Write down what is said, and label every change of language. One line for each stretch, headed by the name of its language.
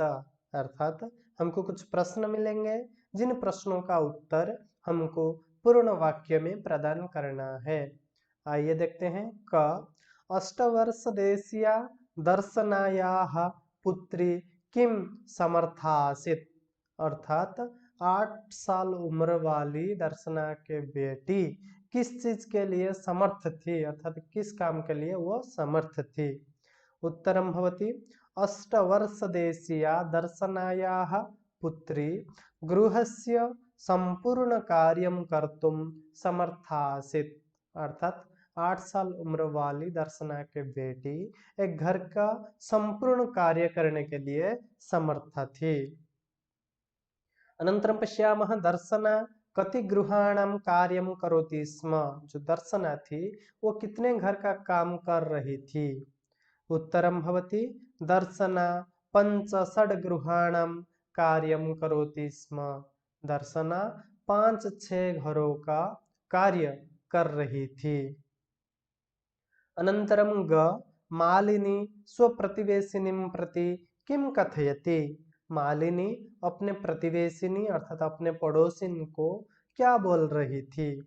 Hindi: अर्थात हमको कुछ प्रश्न मिलेंगे, जिन प्रश्नों का उत्तर हमको पूर्ण वाक्य में प्रदान करना है। आइए देखते हैं।
Sanskrit: क अष्टवर्षदेशीया दर्शनायाः पुत्री किम समर्थासित।
Hindi: अर्थात 8 साल उम्र वाली दर्शना के बेटी किस चीज के लिए समर्थ थी। अर्थात किस काम के लिए वो समर्थ थी।
Sanskrit: उत्तरं भवति अष्टवर्षदेशीया दर्शनायाः पुत्री गृहस्य संपूर्ण कार्यं कर्तुं समर्थासित।
Hindi: अर्थात 8 साल उम्र वाली दर्शना के बेटी एक घर का संपूर्ण कार्य करने के लिए समर्थ थी।
Sanskrit: अनन्तरं पश्यामः दर्शना कति गृहाणां कार्यं करोति स्म।
Hindi: जो दर्शना थी वो कितने घर का काम कर रही थी।
Sanskrit: उत्तरं भवति दर्शना 5-6 गृहाणां कार्यं करोति स्म।
Hindi: दर्शना 5-6 घरों का कार्य कर रही थी।
Sanskrit: अनन्तरं ग मालिनी स्वप्रतिवेशिनीं प्रति किं कथयति।
Hindi: मालिनी अपने प्रतिवेशिनी अर्थात अपने पड़ोसिन को क्या बोल रही थी।